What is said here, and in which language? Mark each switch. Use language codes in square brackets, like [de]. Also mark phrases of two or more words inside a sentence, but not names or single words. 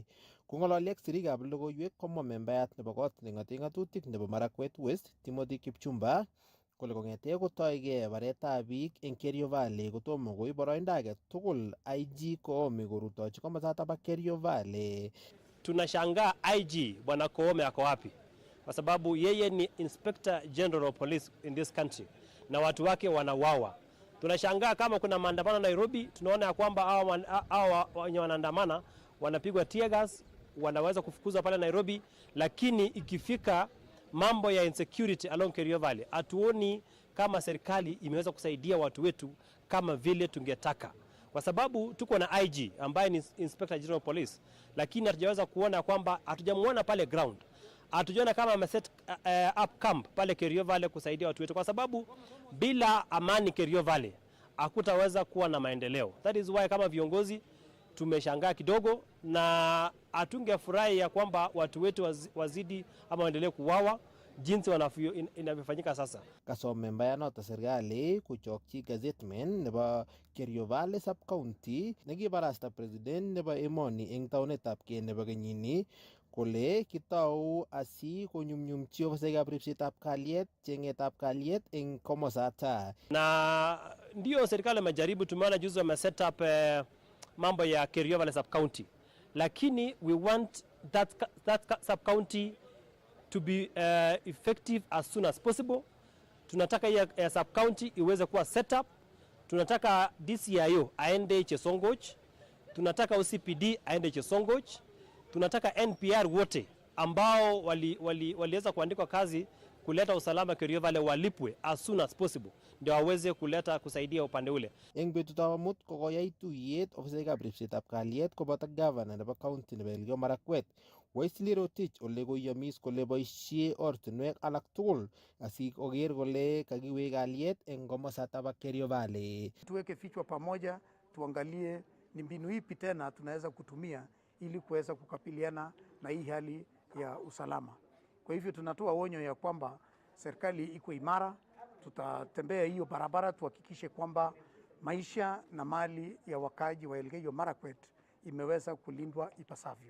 [kln] Kong'ololi ak sirikab logoiwek komwa membayat nebo kot neng'ate ng'atutik nebo Marakwet West Timothy Kipchumba kole kong'ete kotoige baretab biik eng Kerio Valley kotomo koib boroindo age tugul IG Koome korutochi komosatab ba Kerio Valley. [sw] Tunashangaa IG bwana Koome ako wapi? Kwa sababu yeye ni [en] Inspector General of Police in this country [sw] na watu wake wanawawa. Tunashangaa kama kuna maandamano Nairobi, tunaona ya kwamba hao wenye wanaandamana wanapigwa [en] tear gas, [sw] wanaweza kufukuzwa pale Nairobi, lakini ikifika mambo ya [en] insecurity along [sw] Kerio Valley, hatuoni kama serikali imeweza kusaidia watu wetu kama vile tungetaka. Kwa sababu tuko na IG ambaye ni [en] Inspector General of Police, [sw] lakini hatujaweza kuona kwamba hatujamuona pale ground. Hatujaona kama ameset up camp pale Kerio Valley kusaidia watu wetu, kwa sababu bila amani Kerio Valley hakutaweza kuwa na maendeleo. [en] That is why [sw] kama viongozi tumeshangaa kidogo na hatungefurahi ya kwamba watu wetu wazidi ama waendelee kuwawa jinsi inavyofanyika sasa. [kln] Kasom membayanoto serikali kuchokchi gazetman nebo Kerio Valley sub county nekibarasta president nebo emoni eng taunetab kee nebo kenyini kole kitau asi konyumnyumchi ofisaikab ripsetab kalyet chengetab kalyet eng komosata. [sw] Na ndio serikali imejaribu, tumeona juzi wame [en] set up [sw] mambo ya Kerio Valley sub county, lakini [en] we want that sub county to be effective as soon as possible. [sw] Tunataka hiyo [en] sub county [sw] iweze kuwa [en] set up. [sw] Tunataka DCIO aende Chesongoch, tunataka OCPD aende Chesongoch, tunataka NPR wote ambao waliweza kuandikwa kazi kuleta usalama Kerio Valley walipwe [en] as soon as possible [sw] ndio waweze kusaidia upande ule. [kln] Eng betutab amut kokoyai tuyet ofisaikab ripsetab kalyet koboto governor nebo county nebo Elgeyo Marakwet Wesley Rotich ole koyomis kole boisie ortinwek alak tugul asikoker kole kakiwek kalyet eng komosatab ba Kerio Valley. [sw] Tuweke vichwa pamoja, tuangalie ni mbinu ipi tena tunaweza kutumia ili kuweza kukabiliana na hii hali ya usalama. Kwa hivyo tunatoa onyo ya kwamba serikali iko imara, tutatembea hiyo barabara tuhakikishe kwamba maisha na mali ya wakaji wa Elgeyo Marakwet imeweza kulindwa ipasavyo.